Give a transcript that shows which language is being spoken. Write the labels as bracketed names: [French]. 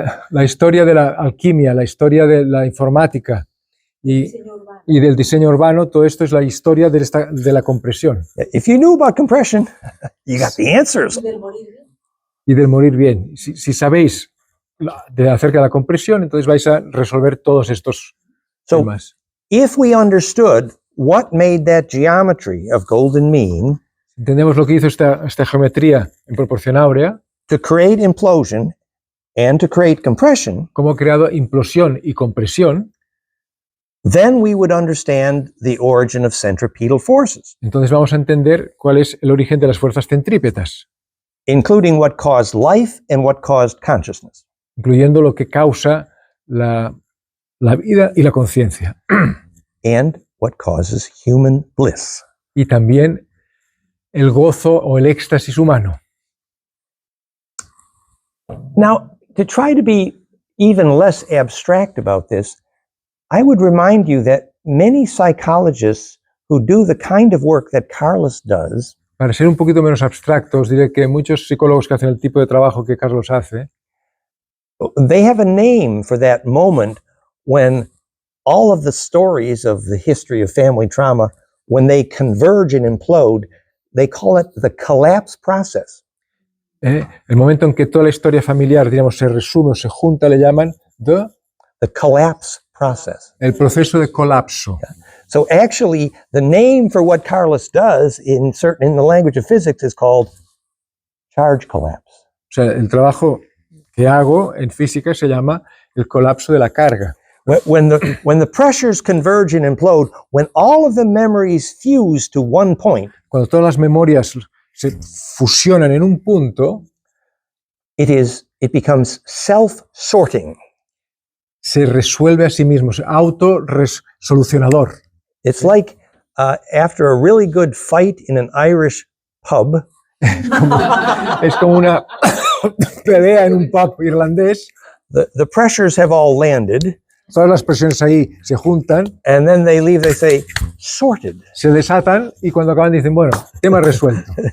[Spanish] la historia de la alquimia, la historia de la informática y, Diseño urbano. y del diseño urbano, todo esto es la historia de la compresión [English] If you knew about compression, you got the answers. [Spanish] Y del morir bien. y del morir bien. Si sabéis acerca de la compresión, entonces vais a resolver todos estos [English] So, [Spanish] temas. [English] if we understood what made that geometry of golden mean [Spanish] Entendemos lo que hizo esta geometría en proporción áurea, [English] to create implosion and to create compression, [Spanish] cómo ha creado implosión y compresión, [English] then we would understand the origin of centripetal forces, [Spanish] entonces vamos a entender cuál es el origen de las fuerzas centrípetas, [English] including what caused life and what caused consciousness. [Spanish] incluyendo lo que causa la vida y la conciencia, [English] And what causes human bliss. [Spanish] y también el gozo o el éxtasis humano. [English] Now, to try to be even less abstract about this, I would remind you that many psychologists who do the kind of work that Carlos does [Spanish] Para ser un poquito menos abstractos, diré que muchos psicólogos que hacen el tipo de trabajo que Carlos hace, [English] they have a name for that moment when all of the stories of the history of family trauma, when they converge and implode, they call it the collapse process. [Spanish] el momento en que toda la historia familiar, digamos, se resume o se junta, le llaman [English] The collapse process. [Spanish] el proceso de colapso. [English] So actually, the name for what Carlos does in the language of physics is called charge collapse. [Spanish] O sea, el trabajo que hago en física se llama el colapso de la carga. [English] When the pressures converge and implode, when all of the memories fuse to one point, [Spanish] Cuando todas las memorias se fusionan en un punto, [English] it becomes self-sorting. [Spanish] se resuelve a sí mismo, es autorresolucionador. [English] It's like after a really good fight in an Irish pub, [Spanish] Es como una pelea en un pub irlandés, [English] the pressures have all landed, [Spanish] todas las presiones ahí se juntan, [English] and then they leave, they say, sorted. [Spanish] se desatan y cuando acaban dicen, bueno, tema resuelto.